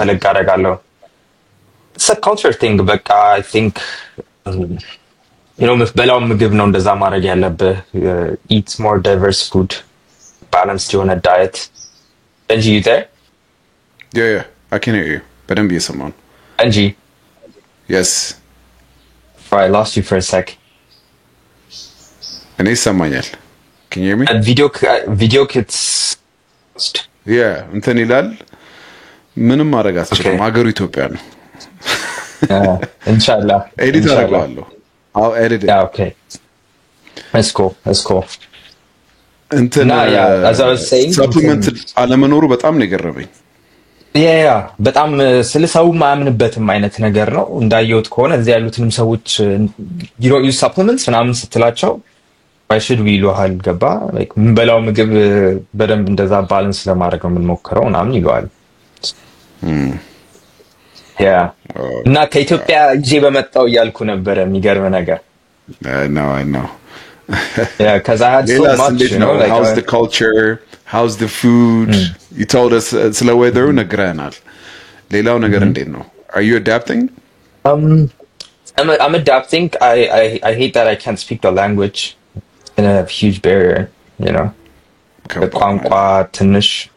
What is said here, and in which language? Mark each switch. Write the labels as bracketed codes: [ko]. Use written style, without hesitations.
[am] ፈለግ አደርጋለሁ [en] it's a culture thing በቃ I think you know [am] በላው ምግብ ነው እንደዛ ማድረግ ያለብህ [en] eat more diverse food balanced የሆነ diet Benji you there yeah I can hear you [am] በደንብ እየሰማሁ ነው [en] Benji yes I lost you for a sec [am] እኔ ይሰማኛል [en] can you hear me video kits [am] yeah እንትን ይላል ምንም ማድረግ አትችልም ሀገሩ ኢትዮጵያ ነው [ar] inshallah [am] ኤዲት አደርጋለሁ [en] I'll edit it. Yeah, okay. That's cool. [am] እንትን [en] as I was saying [am] supplement አለመኖሩ በጣም ነው የገረመኝ ያ በጣም ስለ ሰው ማያምንበትም አይነት ነገር ነው እንዳየሁት ከሆነ እዚህ ያሉትንም ሰዎች [en] you don't use supplements [am] ምናምን ስትላቸው [en] why should we [am] ይሉሃል ገባ like ምንበላው ምግብ በደንብ እንደዛ ባላንስ ለማድረግ ነው የምንሞክረው ምናምን ይሉሃል ያ እና ከኢትዮጵያ ይዤ በመጣው እያልኩ ነበር የሚገርም ነገር [en] I know yeah because I had so much you know like how's the culture how's the food you told us ስለ weather [am] ነግረናል ሌላው ነገር እንዴት ነው [en] are you adapting I'm adapting I hate that I can't speak the language and I have a huge barrier you know [am] ቋንቋ ትንሽ